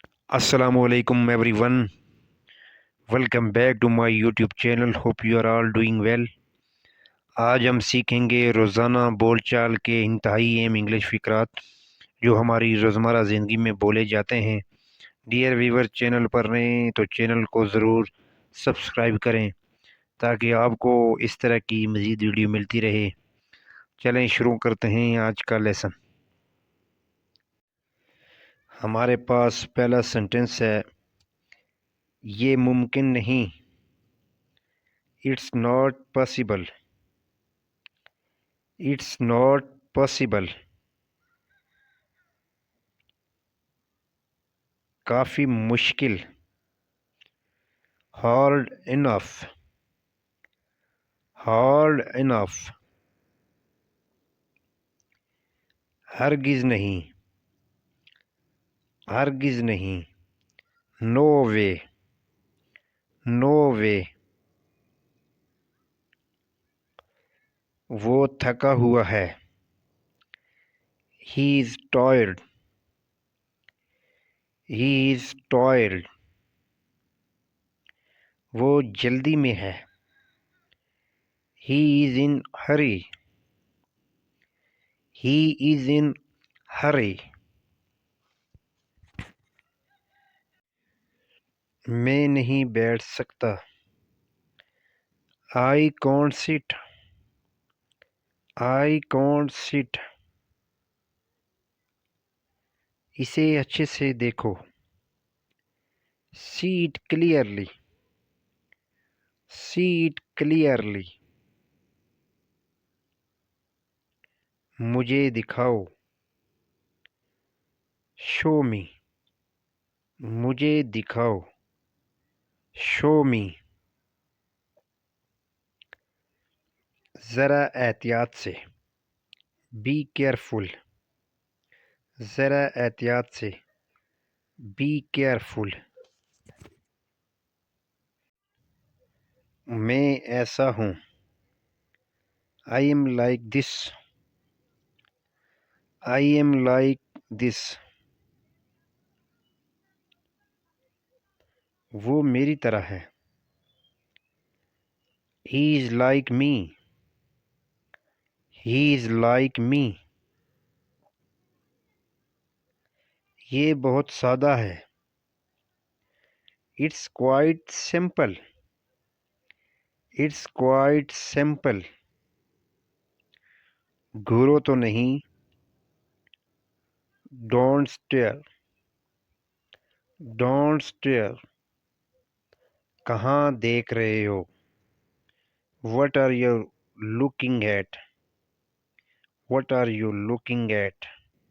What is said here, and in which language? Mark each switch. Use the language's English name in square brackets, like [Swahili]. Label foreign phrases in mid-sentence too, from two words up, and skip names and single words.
[Arabic] السلام علیکم [English] everyone, welcome back to my YouTube channel. Hope you are all doing well. [Urdu] آج ہم سیکھیں گے روزانہ بول چال کے انتہائی اہم انگلش فقرات جو ہماری روزمرہ زندگی میں بولے جاتے ہیں. [English] dear viewer, [Urdu] چینل پر نئے ہیں تو چینل کو ضرور سبسکرائب کریں تاکہ آپ کو اس طرح کی مزید ویڈیو ملتی رہے. چلیں شروع کرتے ہیں آج کا لیسن. ہمارے پاس پہلا سنٹنس ہے، یہ ممکن نہیں. [English] It's not possible. It's not possible. [Urdu] کافی مشکل. [English] Hard enough. Hard enough. [Urdu] ہرگز نہیں. ہرگز نہیں. [English] No way. No way. [Urdu] وہ تھکا ہوا ہے. [English] He is tired. He is tired. [Urdu] وہ جلدی میں ہے. [English] He is in hurry. He is in hurry. [Urdu] میں نہیں بیٹھ سکتا. [English] I can't sit. I can't sit. [Urdu] اسے اچھے سے دیکھو. [English] See it clearly. See it clearly. [Urdu] مجھے دکھاؤ. [English] Show me. [Urdu] مجھے دکھاؤ. [English] Show me. [Urdu] ذرا احتیاط سے. [English] Be careful. [Urdu] ذرا احتیاط سے. [English] Be careful. [Urdu] میں ایسا ہوں. [English] I am like this. I am like this. [Urdu] وہ میری طرح ہے. [English] He is like me. He is like me. [Urdu] یہ بہت سادہ ہے. [English] It's quite simple. It's quite simple. [Urdu] گھورو تو نہیں. [English] Don't stare. Don't stare. [Urdu] کہاں دیکھ رہے ہو. [English] What are you looking at? What are you looking at?